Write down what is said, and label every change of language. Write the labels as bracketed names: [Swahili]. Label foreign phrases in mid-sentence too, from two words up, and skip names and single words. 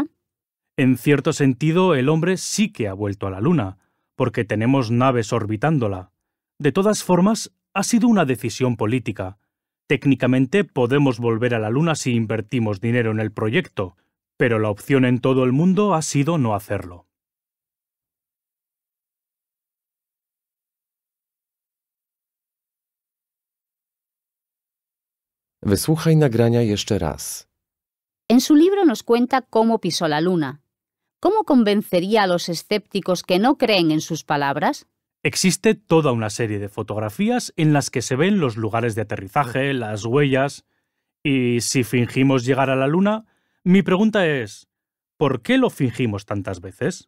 [Spanish] En cierto sentido, el hombre sí que ha vuelto a la Luna, porque tenemos naves orbitándola. De todas formas, ha sido una decisión política. Técnicamente podemos volver a la Luna si invertimos dinero en el proyecto, pero la opción en todo el mundo ha sido no hacerlo. [Polish] Wysłuchaj nagrania jeszcze raz. [Spanish] En su libro nos cuenta cómo pisó la Luna. ¿Cómo convencería a los escépticos que no creen en sus palabras? Existe toda una serie de fotografías en las que se ven los lugares de aterrizaje, las huellas. Y si fingimos llegar a la Luna, mi pregunta es, ¿por qué lo fingimos tantas veces?